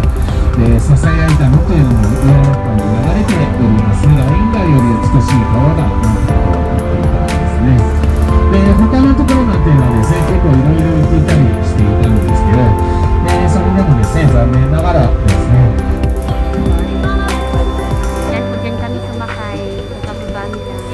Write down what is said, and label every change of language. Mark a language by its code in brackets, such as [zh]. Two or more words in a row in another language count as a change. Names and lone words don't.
[ja] ささやいたのというのもヨーロッパに流れておりますライン川より美しい川だなんてことを言っていたんですね。他のところなんていうのはですね、結構いろいろ言っていたりしていたんですけど、それでもですね、残念ながらですね、 [tl] Yan po dyan kami sumakay sa kababa nila.